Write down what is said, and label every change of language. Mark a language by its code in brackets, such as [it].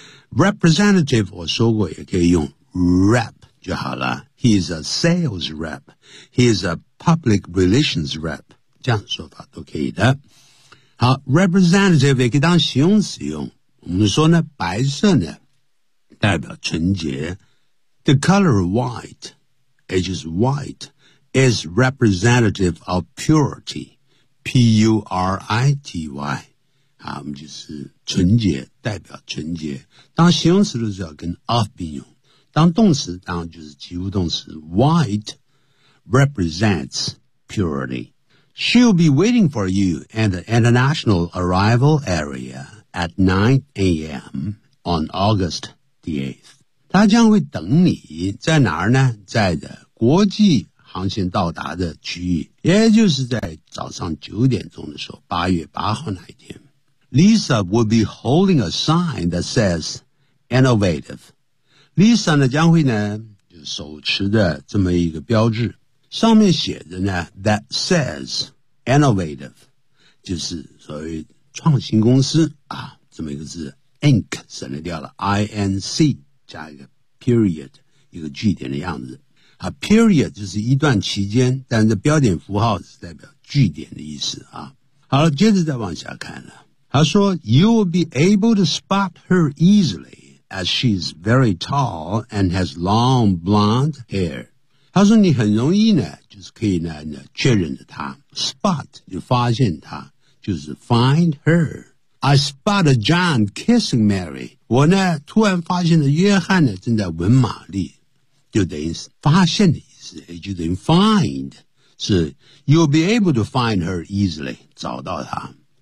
[zh] Representative 我说过也可以用 rep 就好了。 [en] He is a sales rep. He is a public relations rep. [zh] 这样说法都可以的。好 ,representative 也可以当形容词用。我们说呢，白色呢代表纯洁。 [en] The color white, it is white, is representative of purity. P-U-R-I-T-Y. [zh] 啊，我们就是纯洁，代表纯洁。当形容词的时候跟 of 并用，当动词当然就是及物动词。 [en] White represents purity. She'll be waiting for you at the international arrival area at 9 a.m. on August the 8th. [zh] 她将会等你在哪儿呢？在的国际航线到达的区域，也就是在早上9点钟的时候，八月八号那一天。 [en] Lisa will be holding a sign that says innovative. [zh] Lisa 呢将会呢就手持的这么一个标志，上面写着呢 [en] that says innovative, [zh] 就是所谓创新公司啊，这么一个字 ,Inc, 省略掉了 ,INC, 加一个 period, 一个句点的样子。啊 ,period 就是一段期间，但是标点符号是代表句点的意思啊。好了，接着再往下看了。他说 [en] You will be able to spot her easily as she's very tall and has long blonde hair. [zh] 他说你很容易呢就是可以 呢确认着她。 Spot 就发现她，就是 [en] find her. I spotted John kissing Mary. [zh] 我呢突然发现了约翰呢正在吻玛丽，就等于发现的意思，也就等于 find 是 [en] You will be able to find her easily, [zh] 找到她。